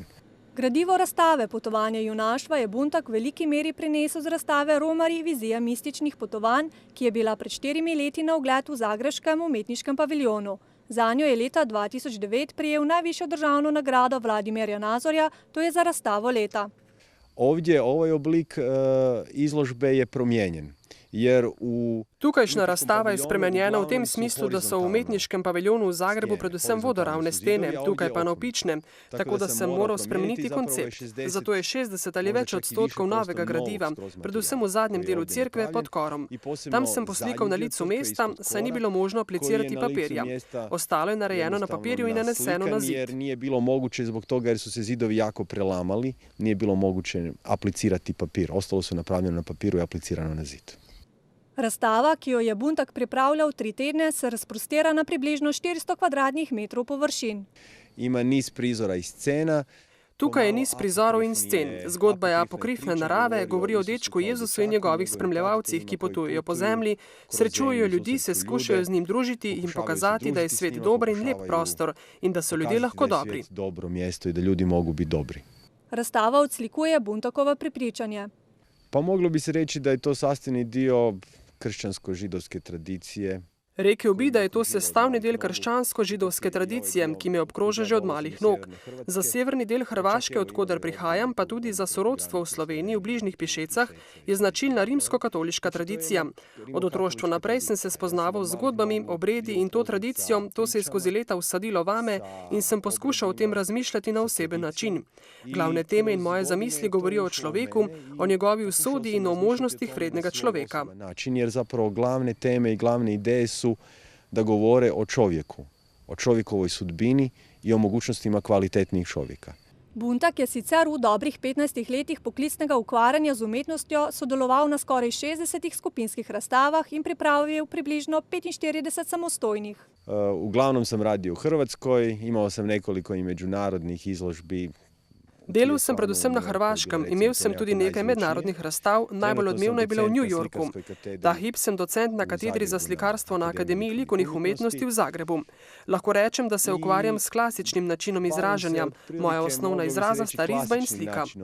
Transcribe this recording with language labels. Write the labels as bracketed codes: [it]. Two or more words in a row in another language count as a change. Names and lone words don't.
[sl] Gradivo razstave Potovanje junaštva je Buntak v veliki meri prinesel z razstave Romari vizija mističnih potovanj, ki je bila pred 4 leti na ogled v Zagrebškem umetniškem paviljonu. Zanjo je leta 2009 prijel najvišjo državno nagrado Vladimirja Nazorja, to je za razstavo leta. [hr] Ovdje ovaj oblik izložbe je promijenjen. [sl] Tukajšnja razstava je spremenjena v tem smislu, da so v umetniškem paviljonu v Zagrebu predvsem vodoravne stene, tukaj pa navpične, tako da sem moral spremeniti koncept. Zato je 60 ali več odstotkov novega gradiva, predvsem v zadnjem delu cerkve pod korom. Tam sem poslikal na licu mesta, saj ni bilo možno aplicirati papirja. Ostalo je narejeno na papirju in naneseno na zid. [hr] Jer nije bilo moguće zbog toga jer su se zidovi jako prelamali, nije bilo moguće aplicirati papir. Ostalo su napravljeno na papiru i aplicirano na zid. [sl] Razstava, ki jo je Buntak pripravljal 3 tedne, se razprostira na približno 400 kvadratnih metrov površin. [hr] Ima niz prizora iz scena. [sl] Tukaj je niz prizorov in scen. Zgodba je apokrifne narave, govori o dečku Jezusu in njegovih spremljevalcih, ki potujejo po zemlji, srečujejo ljudi, se skušajo z njim družiti in pokazati, da je svet dober in lep prostor in da so ljudje lahko dobri. [hr] Dobro mesto i da ljudi mogu biti dobri. [sl] Razstava odslikuje Buntakovo prepričanje. [hr] Pa moglo bi se reći da je to sastavni dio kršćansko-židovske tradicije. [sl] Rekel bi, da je to sestavni del krščansko-židovske tradicije, ki me obkroža že od malih nog. Za severni del Hrvaške, odkoder prihajam, pa tudi za sorodstvo v Sloveniji v bližnjih Pišecah, je značilna rimsko-katoliška tradicija. Od otroštva naprej sem se spoznaval z zgodbami, obredi in to tradicijo, to se je skozi leta vsadilo vame in sem poskušal o tem razmišljati na oseben način. Glavne teme in moje zamisli govorijo o človeku, o njegovi usodi in o možnostih vrednega človeka. [hr] Jer zapravo glavne teme i glavne ideje su da govore o čovjeku, o čovjekovoj sudbini i o mogućnostima kvalitetnijih čovjeka. [sl] Buntak je sicer v dobrih 15 letih poklicnega ukvarjanja z umetnostjo sodeloval na skoraj 60 skupinskih razstavah in pripravil približno 45 samostojnih. [hr] Uglavnom sam radio u Hrvatskoj, imao sam nekoliko i međunarodnih izložbi. [sl] Delal sem predvsem na Hrvaškem, imel sem tudi nekaj mednarodnih razstav, najbolj odmevna je bila v New Yorku. Ta hip sem docent na katedri za slikarstvo na Akademiji likovnih umetnosti v Zagrebu. Lahko rečem, da se ukvarjam s klasičnim načinom izražanja. Moja osnovna izraza sta risba in slika.